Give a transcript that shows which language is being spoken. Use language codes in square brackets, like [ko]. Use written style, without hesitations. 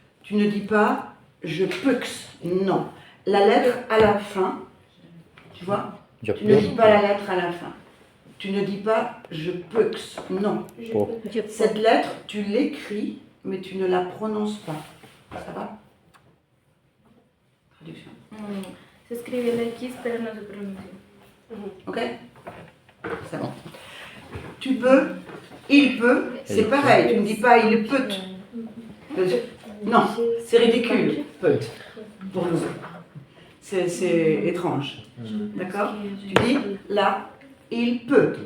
[fr] Tu ne dis pas je peux. Non. La lettre à la fin, tu vois, tu ne dis pas la lettre à la fin. Tu ne dis pas je peux. Non. Cette lettre, tu l'écris, mais tu ne la prononces pas. Ça va? Traduction. [es] Se escribe el X, pero no se pronuncia. [fr] Ok? C'est bon. Tu peux, il peut, c'est pareil. Tu ne dis pas il peut. Non, c'est ridicule. Peut. Pour nous. C'est étrange. D'accord? Tu dis là, il peut.